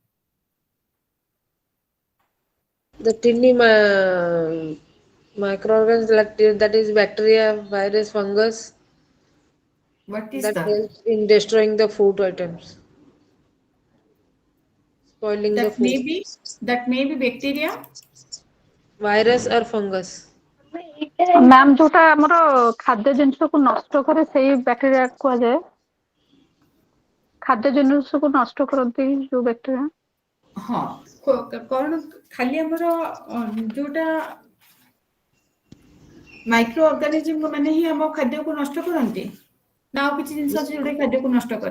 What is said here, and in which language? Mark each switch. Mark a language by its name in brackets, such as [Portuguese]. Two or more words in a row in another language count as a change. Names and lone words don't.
[English] The tiny microorganisms like that is bacteria, virus, fungus. What is that that? helps in destroying the food items, spoiling the food. That may be bacteria, virus or fungus. [Odia] ମ୍ୟାମ୍ ଯୋଉଟା ଆମର ଖାଦ୍ୟ ଜିନିଷକୁ ନଷ୍ଟ କରେ ସେଇ ବ୍ୟାକ୍ଟେରିଆ କୁହାଯାଏ ଖାଦ୍ୟ ଜିନିଷକୁ ନଷ୍ଟ କରନ୍ତି ଯୋଉ ବ୍ୟାକ୍ଟେରିଆ ହଁ କଣ ଖାଲି ଆମର ଯୋଉଟା [English] micro organism [Odia] ମାନେ ହିଁ ଆମ ଖାଦ୍ୟକୁ ନଷ୍ଟ କରନ୍ତି ନା ଆଉ କିଛି ଜିନିଷ ଅଛି ଯୋଉଟା ଖାଦ୍ୟକୁ ନଷ୍ଟ କରେ